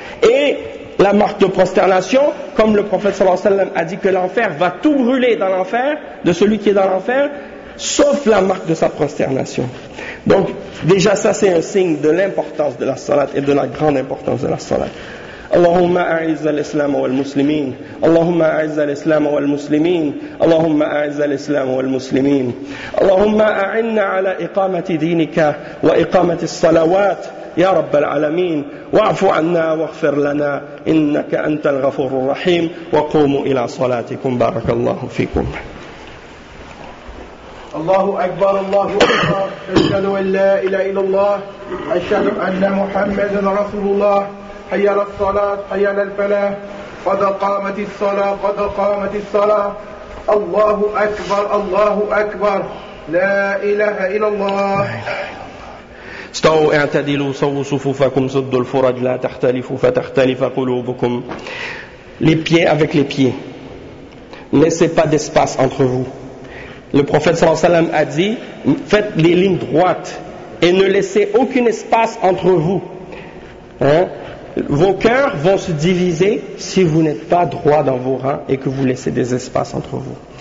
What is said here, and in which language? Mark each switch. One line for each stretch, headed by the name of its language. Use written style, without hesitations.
French: Et la marque de prosternation, comme le prophète sallallahu alayhi wa sallam a dit que l'enfer va tout brûler dans l'enfer, de celui qui est dans l'enfer, sauf la marque de sa prosternation. Donc, déjà ça c'est un signe de l'importance de la salat et de la grande importance de la salat.
Arabic: اللهم أعز الإسلام والمسلمين اللهم أعز الإسلام والمسلمين اللهم أعز الإسلام والمسلمين اللهم أعنا على إقامة دينك وإقامة الصلوات يا رب العالمين واعف عنا واغفر لنا إنك أنت الغفور الرحيم وقوموا إلى صلاتكم بارك الله فيكم الله أكبر الله أكبر أشهد أن لا إله إلا الله أشهد أن محمد رسول الله حي على الصلاة حي على الفلاح قد قامت الصلاة قد قامت الصلاة الله أكبر الله أكبر لا إله إلا الله استووا اعتدلوا صووا صفوفكم سدوا الفرج لا تختلفوا فتختلف قلوبكم
French: Les pieds avec les pieds. Laissez pas d'espace entre vous. Le prophète sallallahu alayhi wa sallam a dit, faites les lignes droites et ne laissez aucun espace entre vous. Hein? Vos cœurs vont se diviser si vous n'êtes pas droit dans vos reins et que vous laissez des espaces entre vous.